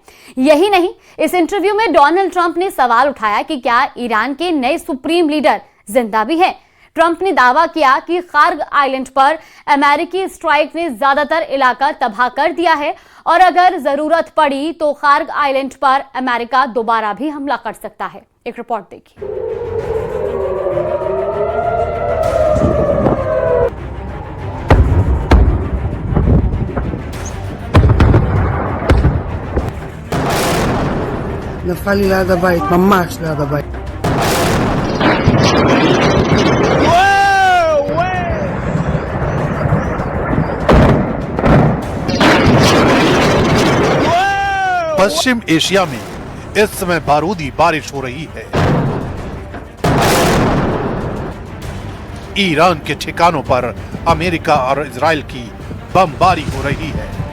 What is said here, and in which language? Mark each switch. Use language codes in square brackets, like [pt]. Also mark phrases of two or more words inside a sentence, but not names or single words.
[hi] यही नहीं, इस इंटरव्यू में डोनाल्ड ट्रंप ने सवाल उठाया कि क्या ईरान के नए [en] supreme leader [hi] जिंदा भी हैं। ट्रंप ने दावा किया कि खार्ग आइलैंड पर अमेरिकी स्ट्राइक ने ज्यादातर इलाका तबाह कर दिया है और अगर जरूरत पड़ी तो खार्ग आइलैंड पर अमेरिका दोबारा भी हमला कर सकता है। एक रिपोर्ट देखिए। [he] נפל לי ליד הבית, ממש ליד הבית. [hi] पश्चिम एशिया में इस समय बारूदी बारिश हो रही है। ईरान के ठिकानों पर अमेरिका और इजराइल की बमबारी हो रही है।